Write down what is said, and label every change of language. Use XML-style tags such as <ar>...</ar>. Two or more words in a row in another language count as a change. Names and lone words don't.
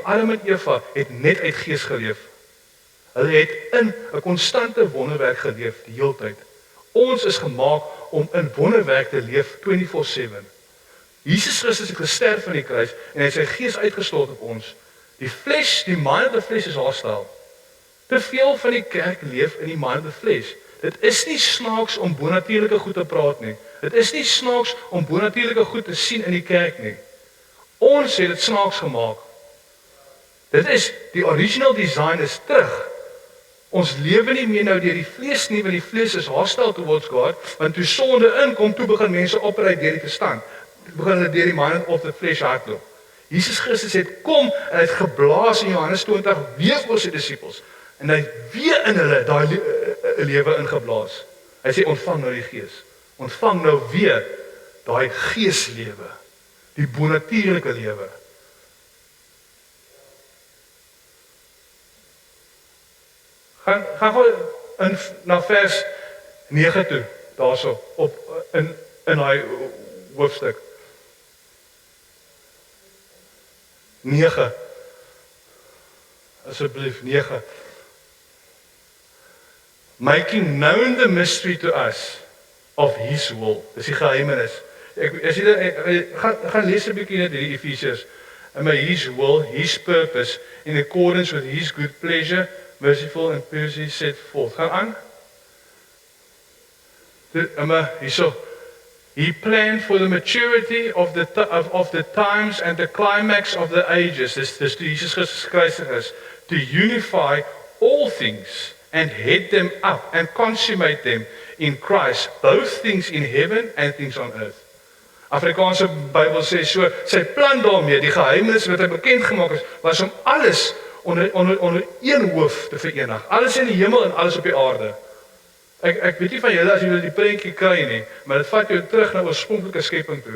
<af>Adam en Eva het net uit gees geleef. Hulle het in 'n konstante wonderwerk geleef die hele tyd. Ons is gemaak om in wonderwerk te leef 24/7. Jesus Christus het gesterf aan die kruis en hy het sy gees uitgestort op ons Die flesh, die</af> <en>mind of the flesh is hostile.</en> <af>Te veel van die kerk leef in die</af> <en>mind of the flesh.</en> <af>Dit is nie snaaks om bonatuurlike goed te praat nie. Dit is nie snaaks om bonatuurlike goed te sien in die kerk nie. Ons het dit snaaks gemaak. Dit is, die</af> <en>original design</en> <af>is terug. Ons lewe nie meer nou deur die vlees nie, want die vlees is</af> <en>hostile towards God,</en> <af>want toe sonde inkom, toe begin mense opry deur die verstand. Toe begin hulle deur die</af> <en>mind of the flesh</en> <af>hardloop. Jesus Christus het kom en hy het geblaas in Johannes 20 weer vir sy disippels en hy het weer in hulle daai lewe ingeblaas. Hy sê ontvang nou die Gees. Ontvang nou weer daai geeslewe, die bonatuurlike lewe. Gaan gou na vers 9 toe, daarso op in daai hoofstuk. 9. Asseblief 9.</af> <en>Making known the mystery to us of his will.</en> <af>Dis die geheimenis. As jy gaan lees 'n bietjie net hierdie Efesiërs.</af> <en>And by his will, his purpose, in accordance with his good pleasure, merciful and purposely set forth.</en> <af>Gaan aan. Hierso.</af> <en>He planned for the maturity of the times and the climax of the ages. Dis Jesus Christus to unify all things and head them up and consummate them in Christ, both things in heaven and things on earth.</en> <af>Afrikaanse Bybel sê so, sy plan daarmee, die geheimenis wat hy bekend gemaak het, was om alles onder een hoof te verenig. Alles in die hemel en alles op die aarde. Ek weet nie van julle as julle die prentjie kry nie, maar dit vat jou terug na oorspronklike skepping toe.</af>